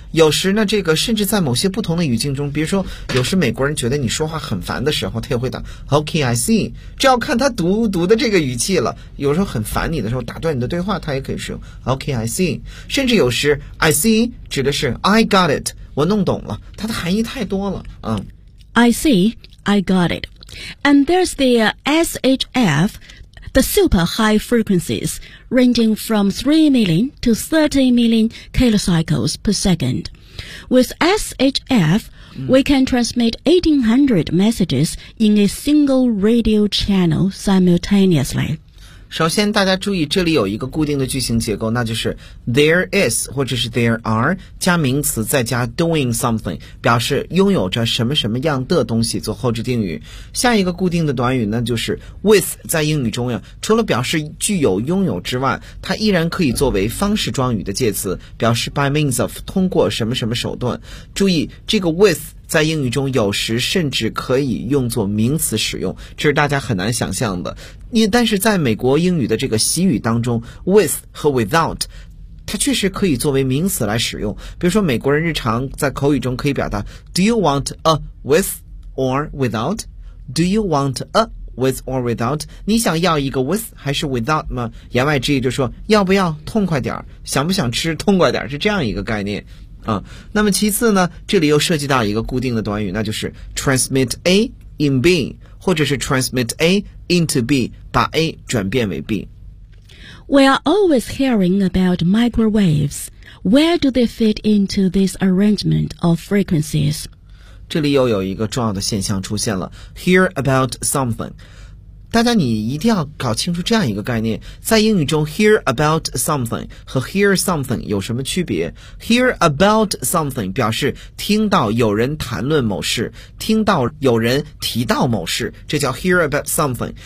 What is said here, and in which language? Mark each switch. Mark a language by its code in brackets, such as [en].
[zh] 有时呢，这个甚至在某些不同的语境中，比如说有时美国人觉得你说话很烦的时候，他也会打 [en] OK I see, [zh] 这要看他读的这个语气了。有时候很烦你的时候，打断你的对话，他也可以使用 [en] OK I see, [zh] 甚至有时 I see 指的是 [en] I got it, [zh] 我弄懂了，它的含义太多了。 [en] I see, I got it. And there's the SHF, the super high frequencies, ranging from 3 million to 30 million kilocycles per second. With SHF, we can transmit 1800 messages in a single radio channel simultaneously. [zh] 首先大家注意，这里有一个固定的句型结构，那就是 there is 或者是 there are 加名词再加 doing something, 表示拥有着什么什么样的东西做后置定语。下一个固定的短语呢，就是 with, 在英语中呀，除了表示具有拥有之外，它依然可以作为方式状语的介词，表示 by means of, 通过什么什么手段。注意这个 with,在英语中有时甚至可以用作名词使用，这是大家很难想象的。但是在美国英语的这个习语当中， with 和 without 它确实可以作为名词来使用。比如说美国人日常在口语中可以表达 [en] Do you want a with or without? Do you want a with or without? [zh] 你想要一个 with 还是 without 吗？言外之意就说要不要痛快点，想不想吃痛快点，是这样一个概念。那么其次呢，这里又涉及到一个固定的短语，那就是 transmit A in B, 或者是 transmit A into B, 把 A 转变为 B。 [en] We are always hearing about microwaves. Where do they fit into this arrangement of frequencies? [zh] 这里又有一个重要的现象出现了， hear about something。大家你一定要搞清楚这样一个概念，在英语中 hear about something 和 hear something 有什么区别。 hear about something 表示听到有人谈论某事，听到有人提到某事，这叫 hear about something。